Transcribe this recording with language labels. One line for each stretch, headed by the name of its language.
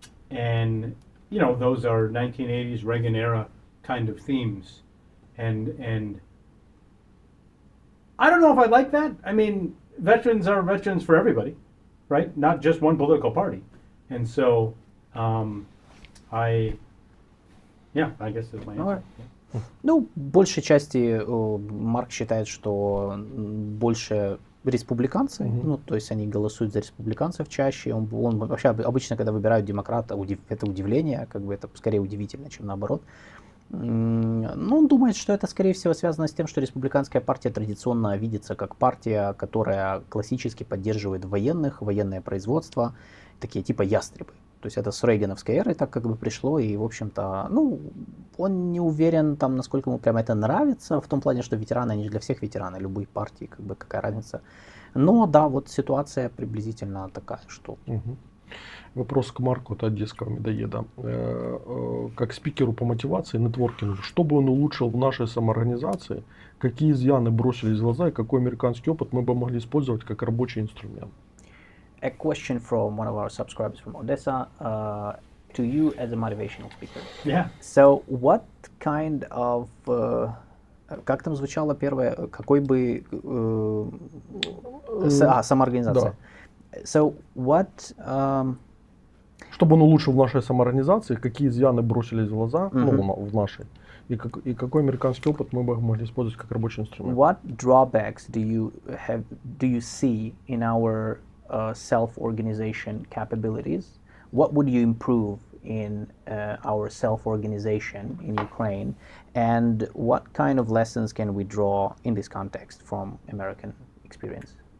English: And, you know, those are 1980s Reagan era kind of themes. and I don't know if I like that. I mean, veterans are veterans for everybody, right? Not just one political party. And so, I guess that's my answer. Alright.
Russian: Ну, в большей части Марк считает, что больше республиканцы, ну, то есть они голосуют за республиканцев чаще. Он вообще обычно, когда выбирают демократа, это удивление, как бы это скорее удивительно, чем наоборот. Ну, он думает, что это, скорее всего, связано с тем, что республиканская партия традиционно видится как партия, которая классически поддерживает военных, военное производство, такие типа ястребы. То есть это с рейгановской эры так как бы пришло, и, в общем-то, ну, он не уверен, там, насколько ему прямо это нравится, в том плане, что ветераны, они же для всех ветераны, любых партий, как бы, какая разница. Но, да, вот ситуация приблизительно такая, что... Вопрос к Марку от одесского медоеда. Как спикеру по мотивации, нетворкингу, что бы он улучшил в нашей самоорганизации, какие изъяны бросились в глаза и какой американский опыт мы бы могли использовать как рабочий инструмент?
English: A question from one of our subscribers from Odessa to you as a motivational speaker. Yeah. So, what kind of...
Russian: как там звучало первое? Какой бы... самоорганизация. Да.
English: So, what...
Russian: Чтобы он улучшил в нашей самоорганизации, какие изъяны бросились в глаза, ну, в нашей, и какой американский опыт мы бы могли использовать как рабочий инструмент?
English: What drawbacks do you see in our self-organization capabilities? What would you improve in our self-organization in Ukraine? And what kind of lessons can we draw in this context from American experience?